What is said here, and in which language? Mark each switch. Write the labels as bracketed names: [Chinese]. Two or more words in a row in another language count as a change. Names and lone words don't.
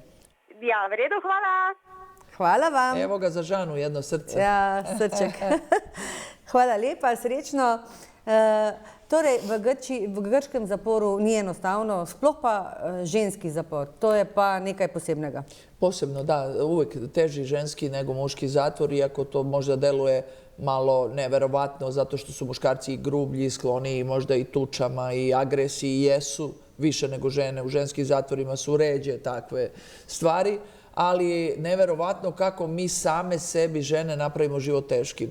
[Slovenian] Ja, v redu, hvala. Hvala vam. [Serbian] Evo ga za Žanu, jedno srce. [Slovenian] Ja, srček. Hvala lepa, srečno. Torej, v grškem zaporu ni enostavno, sploh pa ženski zapor. To je pa nekaj posebnega. [Serbian] Posebno, da, uvijek teži ženski nego muški zatvor, iako to možda deluje malo neverovatno, zato što su muškarci i grublji, skloni možda i tučama i agresiji, jesu više nego žene. U ženskim zatvorima su ređe takve stvari, ali neverovatno kako mi same sebi žene napravimo život teškim.